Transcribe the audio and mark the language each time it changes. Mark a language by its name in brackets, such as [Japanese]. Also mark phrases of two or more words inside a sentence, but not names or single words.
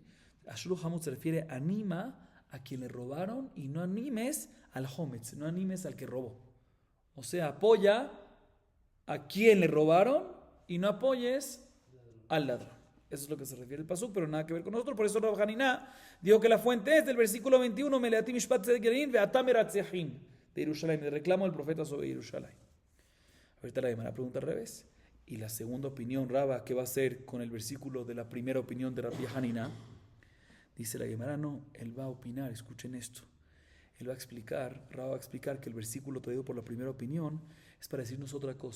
[Hebrew] אשרו חמוץ [Spanish] se refiere anima a quien le robaron y no animes al hometz, no animes al que robó. O sea, apoya a quien le robaron y no apoyes al ladrón. Eso es lo que se refiere el pasuk, pero nada que ver con nosotros. Por eso Rabbi Hanina dijo que la fuente es del versículo 21, [Hebrew] מלאתי משפט צדק ילין ועתה מרצחים, [Spanish] de Jerusalén, el reclamo del profeta sobre Jerusalén. Ahorita la Gemara pregunta al revés. Y la segunda opinión, Rava, ¿qué va a hacer con el versículo de la primera opinión de Rabbi Hanina? Dice la Gemara, no, él va a opinar, escuchen esto. Él va a explicar, Rava va a explicar que el versículo traído por la primera opinión es para decirnos otra cosa.